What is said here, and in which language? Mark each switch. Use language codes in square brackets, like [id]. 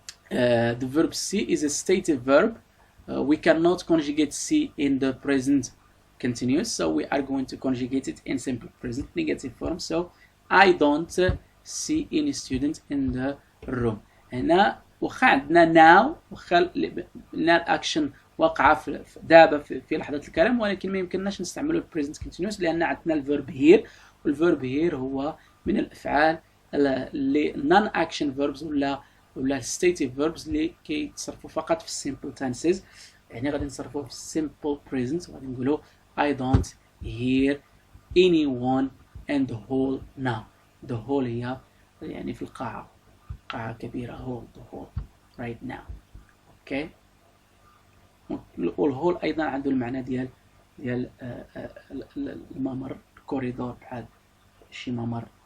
[en] The verb see is a stative verb. We cannot conjugate see in the present continuous, so we are going to conjugate it in simple present negative form. So I don't see any student in the room. [ar] هنا وخا عندنا now، وخا [en] الاكشن [ar] واقعه دابا في لحظه الكلام، ولكن ما يمكنناش نستعملوا [en] البريزنت كونتينيوس [ar] لان عندنا [en] الفيرب هير، [ar] والفيرب هير هو من الافعال اللي [en] non action verbs [ar] ولا [en] stative verbs [ar] اللي كيتصرفوا فقط في [en] السيمبل تنسز. [ar] يعني غادي نصرفوه في [en] السيمبل بريزنت [ar] وغادي نقولوا [en] I don't hear anyone in the hall now. the hall [ar] هي يعني في القاعة، قاعة كبيرة، [en] hall the hall right now. [ar] والهول أيضا عنده المعنى ديال الممر، [en] الكوريدور، [ar] بحال شي ممر.